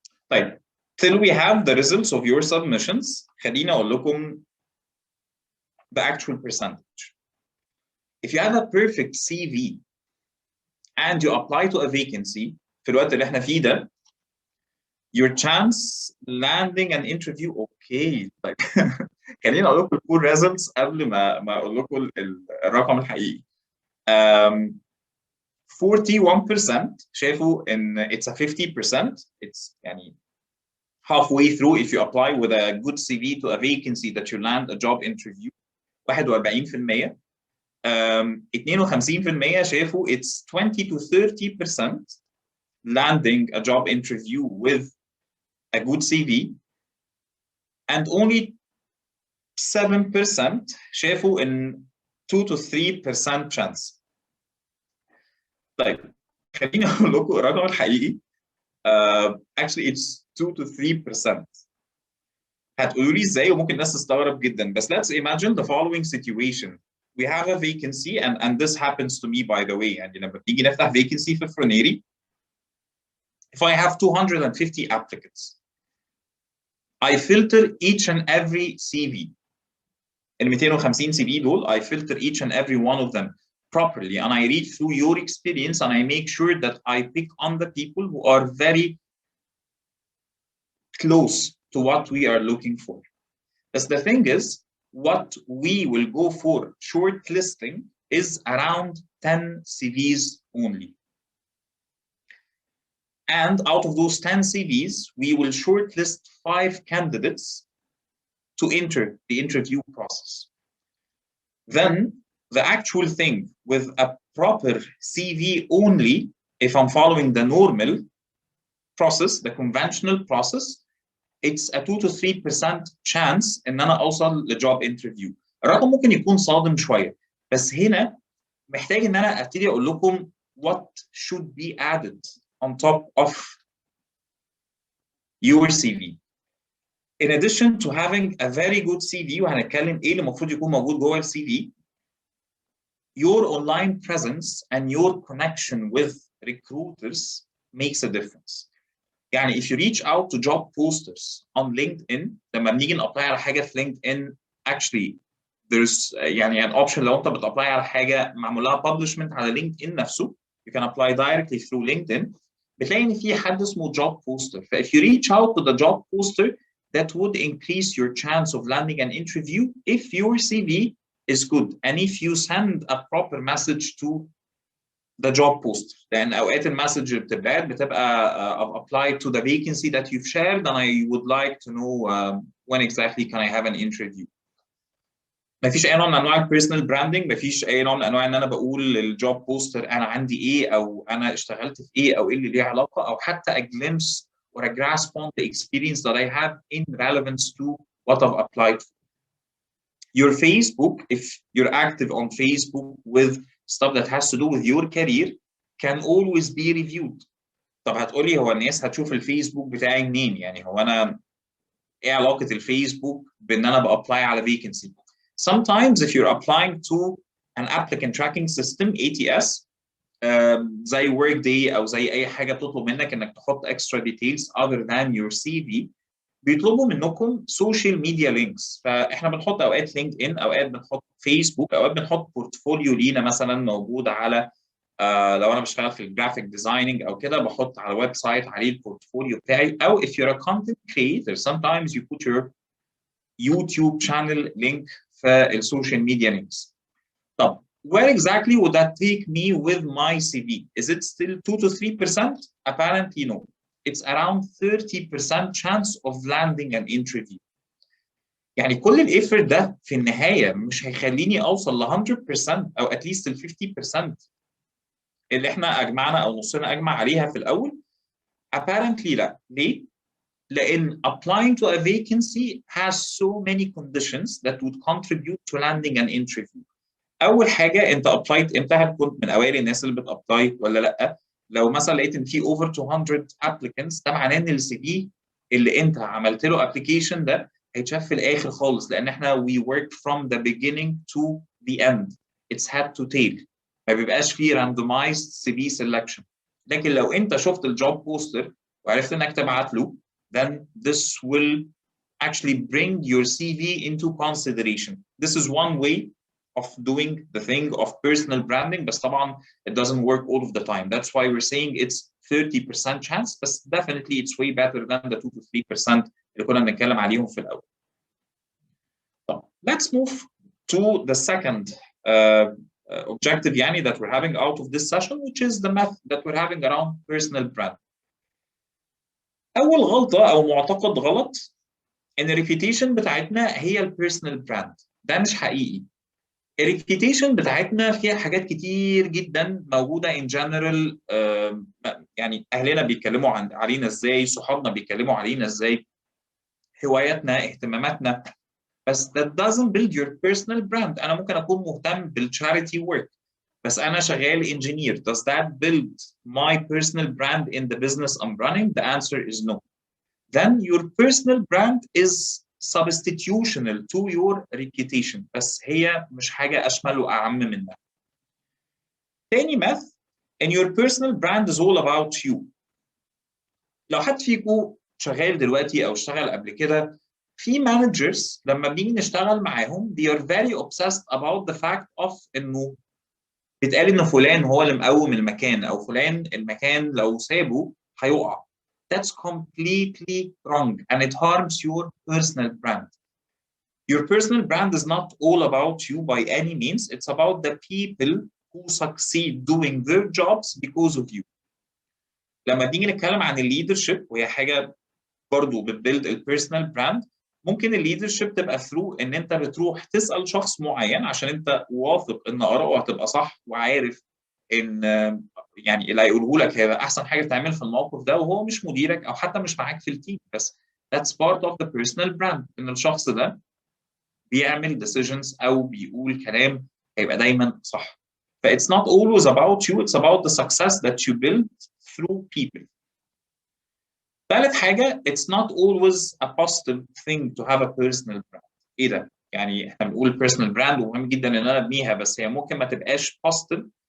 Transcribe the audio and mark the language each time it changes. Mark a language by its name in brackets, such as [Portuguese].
[English] طيب till we have the results of your submissions [Arabic] خليني اقول لكم [English] the actual percentage. If you have a perfect CV and you apply to a vacancy [Arabic] في الوقت اللي احنا فيه ده, [English] your chance landing an interview okay. [Arabic] طيب خليني اقول لكم الفول results قبل ما اقول لكم الرقم الحقيقي. [English] 41% [Arabic] شافوا ان [English] it's a 50%. It's يعني halfway through if you apply with a good CV to a vacancy that you land a job interview. 41%. 52% شافوا it's 20 to 30% landing a job interview with a good CV, and only 7% شافوا in 2 to 3% chance. [Arabic] طيب خليني اقول لكم الرقم الحقيقي. [English] Actually it's 2 to 3%. [Arabic] هتقولوا لي ازاي وممكن الناس تستغرب جدا, بس [English] let's imagine the following situation. We have a vacancy and this happens to me by the way. [Arabic] يعني لما بتيجي نفتح [English] vacancy في Froneri, if I have 250 applicants, I filter each and every CV. [Arabic] ال 250 CV دول [English] I filter each and every one of them properly, and I read through your experience and I make sure that I pick on the people who are very close to what we are looking for. But the thing is, what we will go for shortlisting is around 10 CVs only. And out of those 10 CVs, we will shortlist 5 candidates to enter the interview process. Then the actual thing with a proper CV only, if I'm following the normal process, the conventional process, it's a 2 to 3% chance [Arabic] ان انا اوصل لجوب انترفيو. الرقم ممكن يكون صادم شويه, بس هنا محتاج ان انا ابتدي اقول لكم [English] what should be added on top of your CV. In addition to having a very good CV, [Arabic] وهنتكلم ايه اللي المفروض يكون موجود جوه ال CV, [English] your online presence and your connection with recruiters makes a difference. [Arabic] يعني [English] if you reach out to job posters on LinkedIn, [Arabic] لما بنيجي نابلاي على حاجه في LinkedIn, actually there's يعني an option لو انت بتابلاي على حاجه معمول لها publishment على LinkedIn نفسه, [English] you can apply directly through LinkedIn, [Arabic] بتلاقي ان في حد اسمه job poster. [English] ف if you reach out to the job poster, that would increase your chance of landing an interview if your CV is good and if you send a proper message to the job poster. [Arabic] لأن أوقات المسج بتبقى [English] I've applied to the vacancy that you've shared and I would like to know when exactly can I have an interview. [Arabic] مفيش أي نوع من أنواع البيرسونال براندنج, مفيش أي نوع من أنواع إن أنا بقول للجوب بوستر أنا عندي إيه أو أنا اشتغلت في إيه أو إيه اللي ليه علاقة, أو حتى [English] a glimpse or a grasp on the experience that I have in relevance to what I've applied for. Your Facebook, if you're active on Facebook with stuff that has to do with your career, can always be reviewed. [Arabic] طب هتقولي هو الناس هتشوف الفيسبوك بتاعي منين؟ يعني هو أنا إيه علاقة الفيسبوك بإن أنا بأبلاي على vacancy؟ [English] Sometimes if you're applying to an applicant tracking system, [Arabic] ATS, زي Workday أو زي أي حاجة بتطلب منك إنك تحط [English] extra details other than your CV, [Arabic] بيطلبوا منكم [English] social media links. [Arabic] فاحنا بنحط اوقات لينكد ان, اوقات بنحط فيسبوك, اوقات بنحط بورتفوليو لينا مثلا موجود على لو انا بشتغل في الجرافيك ديزايننج او كده بحط على ويب سايت عليه البورتفوليو بتاعي, او [English] if you're a content creator sometimes you put your YouTube channel link [Arabic] في السوشيال ميديا links. [English] طب where exactly would that take me with my CV? Is it still 2 to 3%? Apparently no. It's around 30% chance of landing an interview. [Arabic] يعني كل الإفرت ده في النهاية مش هيخليني أوصل ل 100% أو [English] at least [Arabic] ال 50% اللي إحنا أجمعنا أو نصنا أجمع عليها في الأول. [English] Apparently لا. [Arabic] ليه؟ لأن [English] applying to a vacancy has so many conditions that would contribute to landing an interview. [Arabic] أول حاجة أنت applied إمتى؟ هل كنت من أوائل الناس اللي بتأبلاي ولا لأ؟ لو مثلا لقيت ان في [English] over 200 applicants, [Arabic] ده معناه ان السي في اللي انت عملت له application ده هيتشاف في الاخر خالص, لان احنا [English] we work from the beginning to the end. It's head to tail. [Arabic] ما بيبقاش فيه [English] randomized CV selection. [Arabic] لكن لو انت شفت الجوب بوستر وعرفت انك تبعت له [English] then this will actually bring your CV into consideration. This is one way of doing the thing of personal branding, [Arabic] بس طبعا [English] it doesn't work all of the time. That's why we're saying it's 30% chance, but definitely it's way better than the 2 to 3% [Arabic] اللي كنا بنتكلم عليهم في الأول. [English] طب let's move to the second objective يعني that we're having out of this session, which is the method that we're having around personal brand. [Arabic] أول غلطة أو معتقد غلط إن الريبيوتيشن بتاعتنا هي البيرسونال براند. ده مش حقيقي. الريبيوتيشن بتاعتنا فيها حاجات كتير جدا موجودة [English] in general. [Arabic] يعني أهلنا بيتكلموا علينا إزاي، صحابنا بيتكلموا علينا إزاي، هواياتنا، اهتماماتنا، بس [English] that doesn't build your personal brand. [Arabic] أنا ممكن أكون مهتم بالcharity work بس أنا شغال engineer. [English] Does that build my personal brand in the business I'm running? The answer is no. Then your personal brand is substitutional to your reputation. [Arabic] بس هي مش حاجة أشمل وأعم منها. [English] تاني myth in your personal brand is all about you. [Arabic] لو حد فيكم شغال دلوقتي أو اشتغل قبل كده، في managers لما بنيجي نشتغل معاهم [English] they are very obsessed about the fact of [Arabic] إنه بيتقال إن فلان هو اللي مقوم المكان، أو فلان المكان لو سابه هيقع. [English] That's completely wrong and it harms your personal brand. Your personal brand is not all about you by any means. It's about the people who succeed doing their jobs because of you. [Arabic] لما بنيجي نتكلم عن leadership وهي حاجة برضو بتبيلد البيرسونال براند، ممكن الليدرشيب تبقى ثرو ان انت بتروح تسال شخص معين عشان انت واثق ان اراءه هتبقى صح وعارف ان يعني اللي هيقوله لك هيبقى احسن حاجه تعمل في الموقف ده، وهو مش مديرك او حتى مش معاك في التيم، بس [English] that's part of the personal brand [Arabic] ان الشخص ده بيعمل decisions او بيقول كلام هيبقى دايما صح. [English] ف it's not always about you, it's about the success that you build through people. [Arabic] ثالث حاجة [English] it's not always a positive thing to have a personal brand. [Arabic] إيه ده؟ يعني إحنا بنقول personal brand ومهم جدا إن أنا أبنيها، بس هي ممكن ما تبقاش positive.